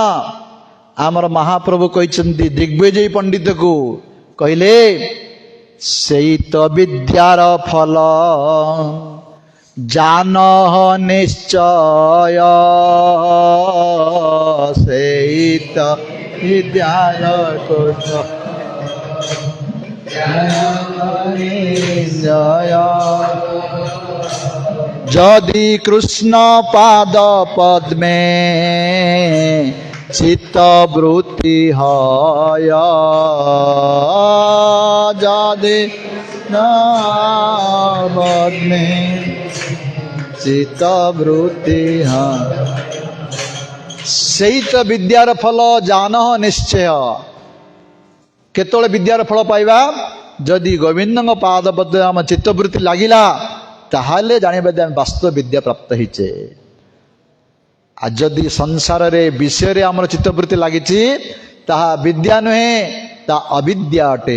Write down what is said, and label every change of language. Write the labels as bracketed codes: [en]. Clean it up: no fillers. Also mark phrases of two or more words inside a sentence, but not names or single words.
[or] ଆମର ମହାପ୍ରଭୁ କହିଛନ୍ତି ଦିଗ୍ବିଜୟୀ ପଣ୍ଡିତକୁ, କହିଲେ, ସେଇ ତ ବିଦ୍ୟାର ଫଳ [bn] জান নিশ্চয়, সেই ত বিদ্যার যদি কৃষ্ণ পাদ পদ্মে চিত্তবৃত্তি হয়, যদি পদ্মে চিত্তবৃত্তি হয়, সেই ত বিদ্যার ফল জান নিশ্চয়। [or] କେତେବେଳେ ବିଦ୍ୟାର ଫଳ ପାଇବା? ଯଦି ଗୋବିନ୍ଦଙ୍କ ପାଦ ପଦ୍ମେ ଆମ ଚିତ୍ତବୃତ୍ତି ଲାଗିଲା, ତାହେଲେ ଜାଣିବା ଯେ ଆମେ ବାସ୍ତବ ବିଦ୍ୟା ପ୍ରାପ୍ତ ହେଇଛେ। ଆଉ ଯଦି ସଂସାରରେ ବିଷୟରେ ଆମର ଚିତ୍ତବୃତ୍ତି ଲାଗିଛି, ତାହା ବିଦ୍ୟା ନୁହେଁ, ତାହା ଅବିଦ୍ୟା ଅଟେ।